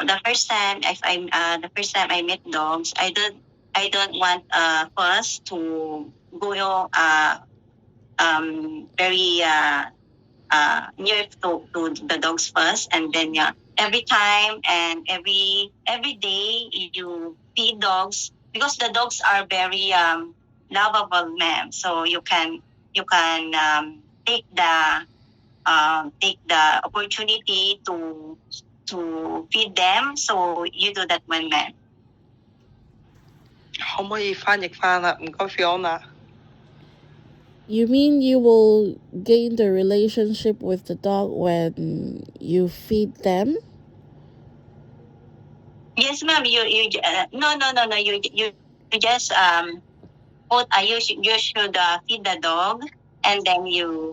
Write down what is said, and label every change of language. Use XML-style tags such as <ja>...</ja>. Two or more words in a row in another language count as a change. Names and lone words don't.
<en>The first time I met dogs, I don't want first to go very near to the dogs first, and then every time and every day you feed dogs, because the dogs are very lovable, ma'am. So you can take the opportunity to feed them. So you do that one, ma'am.</en> <yue>可唔可以翻譯翻啊？唔該 Fiona。</yue> <en>You mean you will gain the relationship with the dog when you feed them? Yes, ma'am. No. You just you should feed the dog, and then you.</en>